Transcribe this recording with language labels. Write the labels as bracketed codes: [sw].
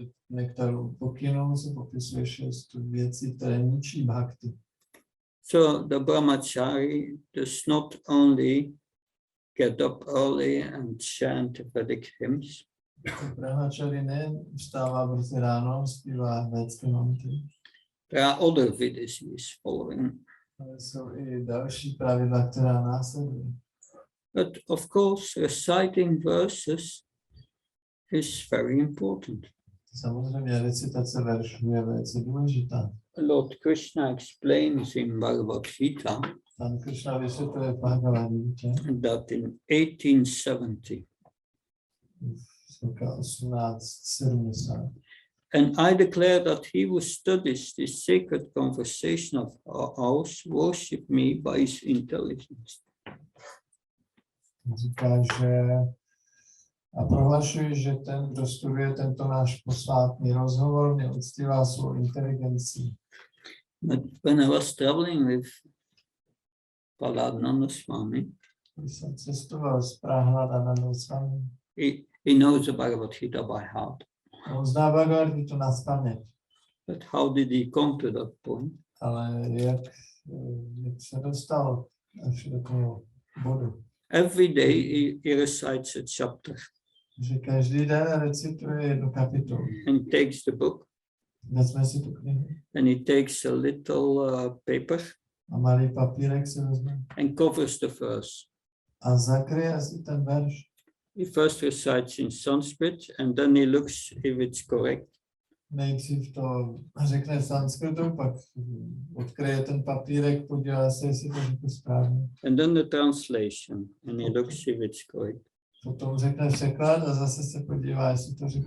[cs] Nektaru pokynů se popisuje 6 věcí, které ničí bhakti. [en] So the brahmachari does not only get up early and chant Vedic hymns. [cs] Brahmachari ne vstává brzy ráno, zpívá védské manty. [en] There are other vidis he is following. [cs] Ale jsou i další pravidla, která následují. [en] But of course, reciting verses is very important. [cs] Samozřejmě recitace veršů je velice důležitá. [en] Lord Krishna explains in Bhagavad Gita [cs] Pan Krishna vysvětluje v Bhagavad Gita, [en] that in 1870, [cs] z roka 1870, [en] and I declare that he who studies this sacred conversation of ours worship me by his intelligence. [cs] říká, že a prohlašuji, že ten, kdo studuje tento náš posvátný rozhovor, mě uctívá svou inteligencí. [en] But when I was traveling with Prahlada Swami, [cs] Když jsem cestoval z Prahlada Swami, [en] he knows the Bhagavad Gita by heart. [cs] on zná Bhagavad Gita nazpaměť, [en] But how did he come to that point? [cs] ale jak se dostal až do toho bodu, [en] Every day he recites a chapter [cs] že každý den recituje jednu kapitolu. [en] and takes the book [cs] Vezme si tu knihu [en] and he takes a little paper [cs] a malý papírek si vezme [en] and covers the verse. [cs] a zakryje si ten verš. [en] He first recites in Sanskrit and then he looks if it's correct. [cs] Nejdřív to řekne v sanskritu, pak odkryje ten papírek, podívá se, jestli to řekl správně. [en] And then the translation and he looks if it's correct. [cs] Potom řekne překlad a zase se podívá, jestli to řekl